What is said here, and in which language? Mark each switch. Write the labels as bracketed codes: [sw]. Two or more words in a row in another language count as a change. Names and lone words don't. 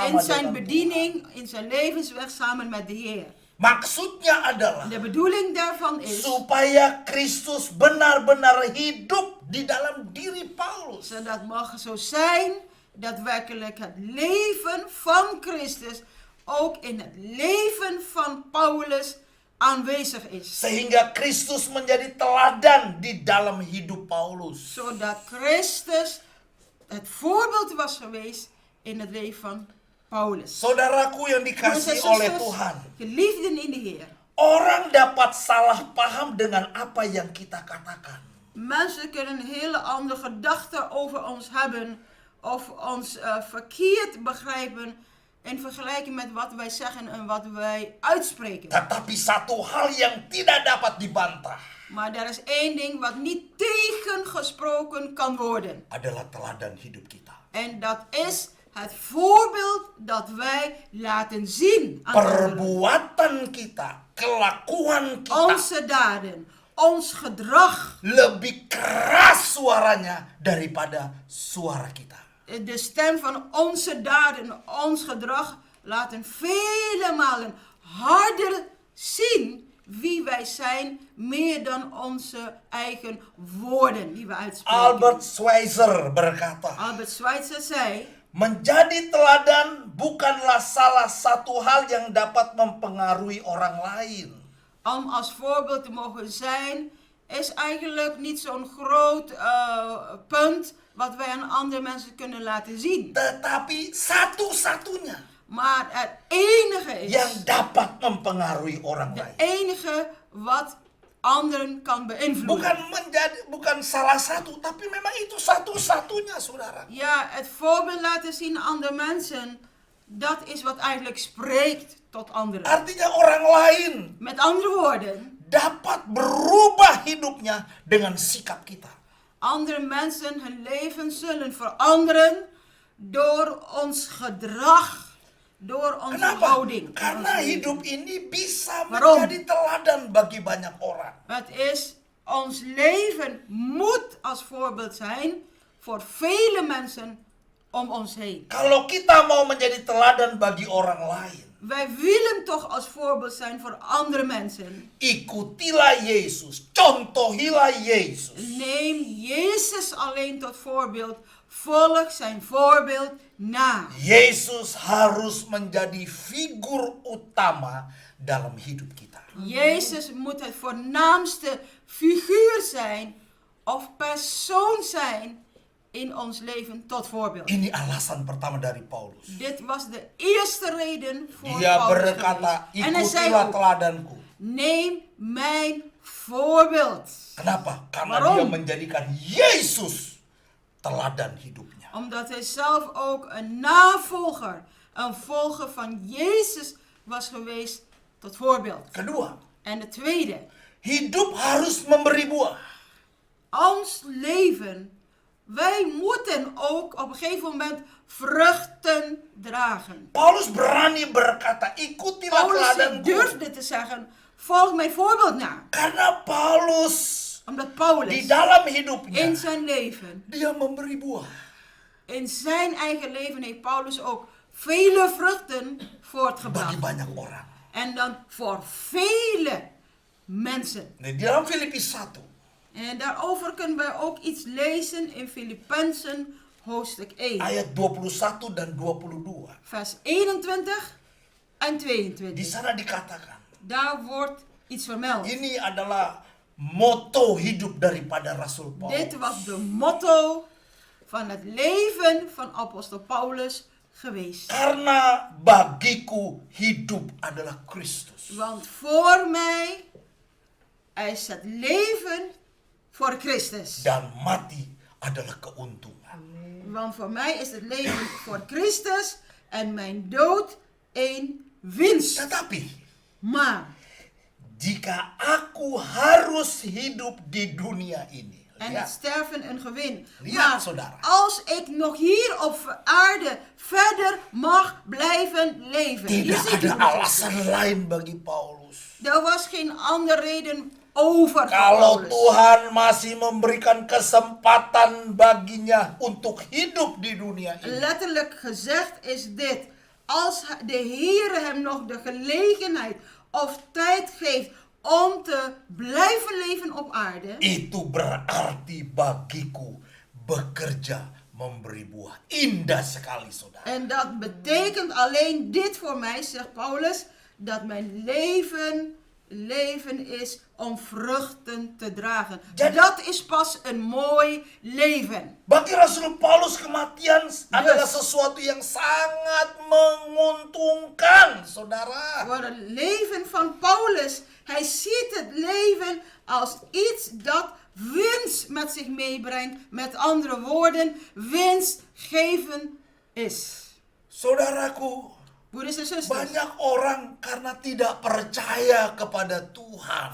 [nl] In zijn [id] dengan Tuhan. [nl] bediening, in zijn levensweg samen met de Heer. [id] Maksudnya adalah [nl] De bedoeling daarvan is [id] supaya Kristus benar-benar hidup di dalam diri Paulus. [nl] zodat mag zo zijn dat werkelijk het leven van Christus ook in het leven van Paulus aanwezig is. [id] Sehingga Kristus menjadi teladan di dalam hidup Paulus. [nl] Zodat Christus het voorbeeld was geweest in het leven van Paulus. [id] Saudaraku yang [nl] Broeders en [id] dikasihi oleh [nl] zusters, [id] Tuhan. [nl] geliefden in de Heer. [id] Orang dapat salah paham dengan apa yang kita katakan. [nl] Mensen kunnen een hele andere gedachte over ons hebben of ons verkeerd begrijpen in vergelijking met wat wij zeggen en wat wij uitspreken. [id] Tetapi satu hal yang tidak dapat dibantah [nl] Maar er is één ding wat niet tegengesproken kan worden. [id] adalah teladan hidup kita. [nl] En dat is het voorbeeld dat wij laten zien aan anderen. [id] Perbuatan kita, kelakuan kita [nl] Onze daden, ons gedrag. [id] lebih keras suaranya daripada suara kita. [nl] De stem van onze daden, ons gedrag laten vele malen harder zien wie wij zijn, meer dan onze eigen woorden die we uitspreken. [id] Albert Schweitzer berkata, [nl] Albert Schweitzer zei, [id] menjadi teladan bukanlah salah satu hal yang dapat mempengaruhi orang lain. [nl] om als voorbeeld te mogen zijn, is eigenlijk niet zo'n groot punt wat wij aan andere mensen kunnen laten zien. [id] Tetapi satu-satunya [nl] Maar het enige is, [id] yang dapat mempengaruhi orang [nl] de [id] lain. [nl] enige wat anderen kan beïnvloeden. [id] Bukan salah satu, tapi memang itu satu-satunya, saudara. [nl] Ja, het voorbeeld laten zien aan andere mensen, dat is wat eigenlijk spreekt tot anderen. [id] Artinya orang lain [nl] Met andere woorden, [id] dapat berubah hidupnya dengan sikap kita. [nl] andere mensen hun leven zullen veranderen door ons gedrag, door onze [id] Kenapa? [nl] houding. door [id] Karena [nl] ons leven. [id] hidup ini bisa [nl] Waarom? [id] menjadi teladan bagi banyak orang. [nl] Het is, ons leven moet als voorbeeld zijn voor vele mensen om ons heen. [id] Kalau kita mau menjadi teladan bagi orang lain, [nl] Wij willen toch als voorbeeld zijn voor andere mensen. [id] ikutilah Yesus, contohilah Yesus. [nl] Neem Jezus alleen tot voorbeeld. Volg zijn voorbeeld na. [id] Yesus harus menjadi figur utama dalam hidup kita. [nl] Jezus moet het voornaamste figuur zijn of persoon zijn in ons leven tot voorbeeld. [id] Ini alasan pertama dari Paulus. [nl] Dit was de eerste reden voor [id] Dia Paulus berkata, [nl] geweest. En hij zei [id] ikutilah [nl] ook, [id] teladanku. [nl] neem mijn voorbeeld. [id] Kenapa? Karena [nl] Waarom? [id] dia menjadikan Yesus teladan hidupnya. [nl] Omdat hij zelf ook een navolger, een volger van Jezus was geweest tot voorbeeld. [id] Kedua, [nl] En de tweede, [id] hidup harus memberi buah. [nl] ons leven, wij moeten ook op een gegeven moment vruchten dragen. [id] Paulus berani berkata, ikutilah [nl] Paulus [id] teladanku. [nl] durfde te zeggen, volg mijn voorbeeld na. [id] Karena Paulus [nl] Omdat [id] di [nl] Paulus [id] dalam hidupnya, [nl] in zijn leven, [id] dia memberi buah. [nl] in zijn eigen leven heeft Paulus ook vele vruchten [id] Bagi [nl] voortgebracht. [id] banyak orang. [nl] En dan voor vele mensen. [id] Di dalam Filipi 1, [nl] En daarover kunnen wij ook iets lezen in Filippenzen hoofdstuk 1. [id] ayat 21 dan 22. [nl] Vers 21 en [id] Di [nl] 22. [id] sana dikatakan, [nl] Daar wordt iets vermeld. [id] ini adalah moto hidup daripada Rasul Paulus. [nl] Dit was de motto van het leven van apostel Paulus geweest. [id] Karena bagiku hidup adalah Kristus. [nl] Want voor mij is het leven voor Christus. [id] Dan mati adalah keuntungan. [nl] Want voor mij is het leven voor Christus en mijn dood een winst. [id] Tetapi, [nl] Maar, [id] jika aku harus hidup di dunia ini. [nl] en [id] Lihat, [nl] het sterven een gewin. [id] Lihat, [nl] Maar [id] saudara. [nl] als ik nog hier op aarde verder mag blijven leven. Hier [id] tidak [nl] ziet u [id] ada [nl] het. [id] alasan lain bagi Paulus. [nl] Er was geen andere reden over voor [id] Kalau [nl] Paulus. [id] Tuhan masih memberikan kesempatan baginya untuk hidup di dunia ini. [nl] Letterlijk gezegd is dit. Als de Heer hem nog de gelegenheid of tijd geeft om te blijven leven op aarde. [id] Itu berarti bagiku bekerja memberi buah. Indah sekali, saudara. [nl] En dat betekent alleen dit voor mij, zegt Paulus, dat mijn leven is om vruchten te dragen. [id] Jadi- [nl] Dat is pas een mooi leven. [id] Bagi Rasul Paulus kematian adalah sesuatu yang sangat menguntungkan, saudara. [nl] Voor het leven van Paulus, hij ziet het leven als iets dat winst met zich meebrengt. Met andere woorden, winstgevend is. [id] Saudaraku, [nl] Broeders en zusters, [id] banyak orang karena tidak percaya kepada Tuhan.